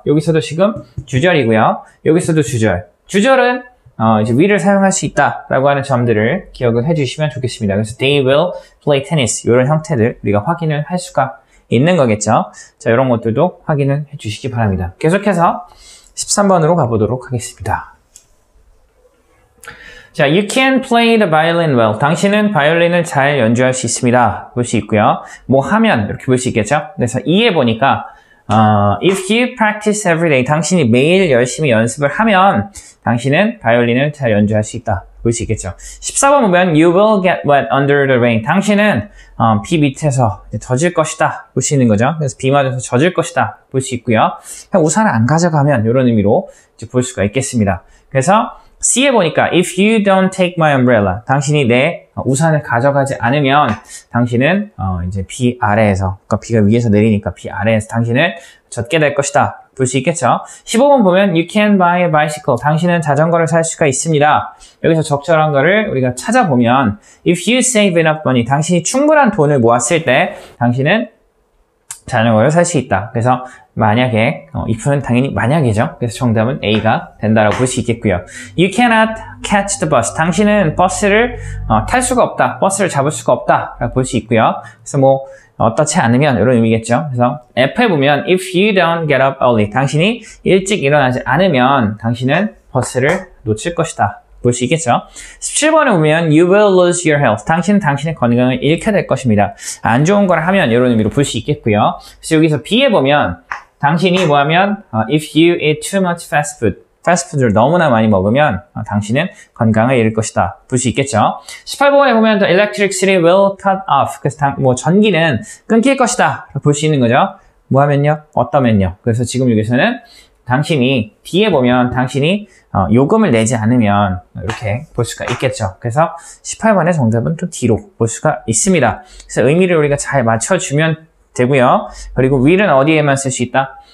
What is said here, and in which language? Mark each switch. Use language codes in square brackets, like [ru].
[ko] 여기서도 지금 주절이고요. 여기서도 주절. 주절은 이제 will을 사용할 수 있다라고 하는 점들을 기억을 해주시면 좋겠습니다. 그래서 [en] they will play tennis, [ko] 이런 형태들 우리가 확인을 할 수가 있는 거겠죠. 자, 이런 것들도 확인을 해주시기 바랍니다. 계속해서 13번으로 가보도록 하겠습니다. 자, [en] you can play the violin well. [ko] 당신은 바이올린을 잘 연주할 수 있습니다. 볼 수 있고요. 뭐 하면 이렇게 볼 수 있겠죠. 그래서 2에 보니까 [en] if you practice every day, [ko] 당신이 매일 열심히 연습을 하면 당신은 바이올린을 잘 연주할 수 있다. 볼 수 있겠죠. 14번 보면 [en] you will get wet under the rain. [ko] 당신은 비 밑에서 젖을 것이다. 볼 수 있는 거죠. 그래서 비 맞아서 젖을 것이다. 볼 수 있고요. 우산을 안 가져가면 이런 의미로 이제 볼 수가 있겠습니다. 그래서 C에 보니까 [en] if you don't take my umbrella, [ko] 당신이 내 우산을 가져가지 않으면 당신은 이제 비 아래에서, 그러니까 비가 위에서 내리니까 비 아래에서 당신을 젖게 될 것이다. 볼 수 있겠죠. 15번 보면 [en] you can buy a bicycle, [ko] 당신은 자전거를 살 수가 있습니다. 여기서 적절한 거를 우리가 찾아보면 [en] if you save enough money, [ko] 당신이 충분한 돈을 모았을 때 당신은 자전거를 살 수 있다. 그래서 만약에 if는 당연히 만약이죠. 그래서 정답은 A가 된다라고 볼 수 있겠고요. [en] You cannot catch the bus. [ko] 당신은 버스를 탈 수가 없다. 버스를 잡을 수가 없다. 라고 볼 수 있고요. 그래서 뭐 어떻지 않으면 이런 의미겠죠. 그래서 F에 보면 [en] if you don't get up early. [ko] 당신이 일찍 일어나지 않으면 당신은 버스를 놓칠 것이다. 볼 수 있겠죠. 17번에 보면 [en] you will lose your health. [ko] 당신은 당신의 건강을 잃게 될 것입니다. 안 좋은 걸 하면 이런 의미로 볼 수 있겠고요. 그래서 여기서 B에 보면 당신이 뭐 하면 [en] if you eat too much fast food. [ko] 패스트푸드를 너무나 많이 먹으면 당신은 건강을 잃을 것이다. 볼 수 있겠죠. 18번에 보면 [en] the electricity will cut off. [ko] 그래서 뭐 전기는 끊길 것이다. 볼 수 있는 거죠. 뭐 하면요? 어떠면요. 그래서 지금 여기서는 당신이 D에 보면 당신이 요금을 내지 않으면 이렇게 볼 수가 있겠죠. 그래서 18번의 정답은 또 D로 볼 수가 있습니다. 그래서 의미를 우리가 잘 맞춰주면 되고요. 그리고 will은 어디에만 쓸 수 있다?